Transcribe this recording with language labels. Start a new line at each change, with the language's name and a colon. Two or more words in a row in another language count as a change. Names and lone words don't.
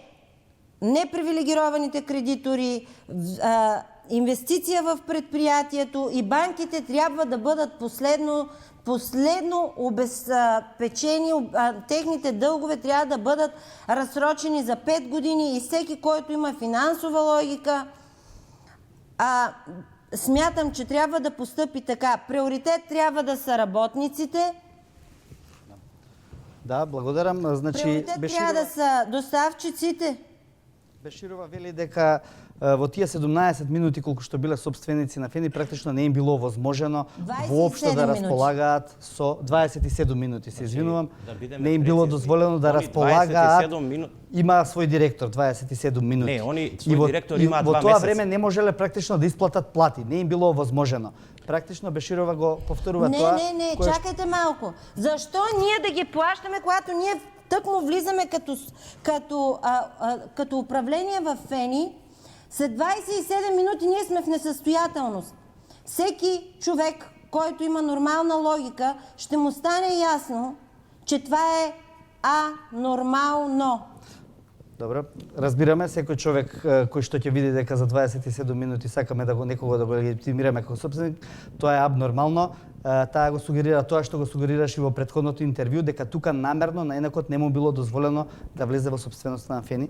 Bulgarian: непривилегированите кредитори, инвестиция в предприятието и банките трябва да бъдат последно обезпечени, техните дългове трябва да бъдат разсрочени за 5 години и всеки, който има финансова логика, смятам, че трябва да постъпи така. Приоритет трябва да са работниците.
Macedonian: Да, благодарам. Значи,
Bulgarian: Приоритет трябва да са доставчиците.
Macedonian: Беширова вели дека во тие 17 минути колку што биле собственици на ФЕНИ практично не им било возможено воопшто да располагаат со 27 минути, се извинувам, не им било дозволено да располагаат. Има свој директор 27 минути. Не, они свој директор имаат 2 месеца. Во тоа време не можеле практично да исплатат плати, не им било возможено. Практично Беширова го повторува тоа.
Bulgarian: Не, чакайте малко. Защо ние да ги плащаме, когато ние тъкмо влизаме като управление в ФЕНИ, след 27 минути ние сме в несъстоятелност. Всеки човек, който има нормална логика, ще му стане ясно, че това е анормално.
Macedonian: Добро, разбираме, секој човек кој што ќе види дека за 27 минути сакаме да го некого да го легитимираме како собственик, тоа е абнормално. Таа го сугерира тоа што го сугерираш и во претходното интервју, дека тука намерно на Енекот не му било дозволено да влезе во собственоста на Фени.